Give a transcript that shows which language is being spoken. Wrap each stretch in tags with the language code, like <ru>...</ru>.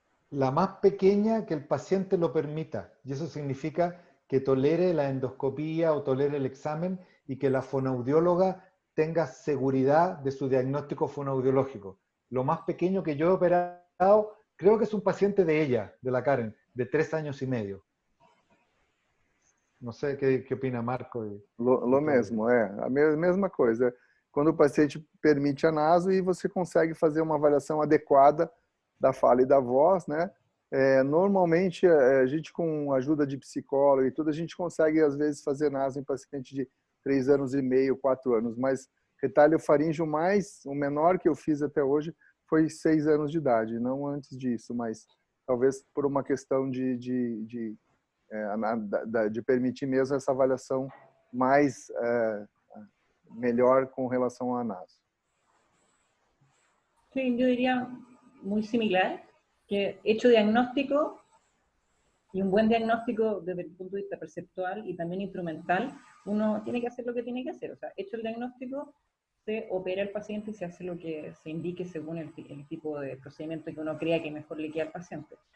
<es>La más pequeña que el paciente lo permita, y eso significa que tolere la endoscopía o tolere el examen y que la fonoaudióloga tenga seguridad de su diagnóstico fonoaudiológico. Lo más pequeño que yo he operado, creo que es un paciente de ella, de la Karen, de 3 años y medio.</es> <pt>Não sei o que opina Marco. Lo mesmo, a mesma coisa. Quando o paciente permite a naso e você consegue fazer uma avaliação adequada da fala e da voz, né? Normalmente, a gente com a ajuda de psicólogo e tudo, a gente consegue, às vezes, fazer naso em paciente de 3 anos e meio, 4 anos, mas retalho faríngeo o menor que eu fiz até hoje foi 6 anos de idade, não antes disso, mas talvez por uma questão de permitir mesmo essa avaliação mais melhor com relação à naso.</pt> <es>Sí, yo diría muy similar, que hecho diagnóstico y un buen diagnóstico desde el punto de vista perceptual y también instrumental, uno tiene que hacer lo que tiene que hacer. O sea, hecho el diagnóstico, se opera el paciente y se hace lo que se indique según el tipo de procedimiento que uno crea que mejor le queda al paciente.</es>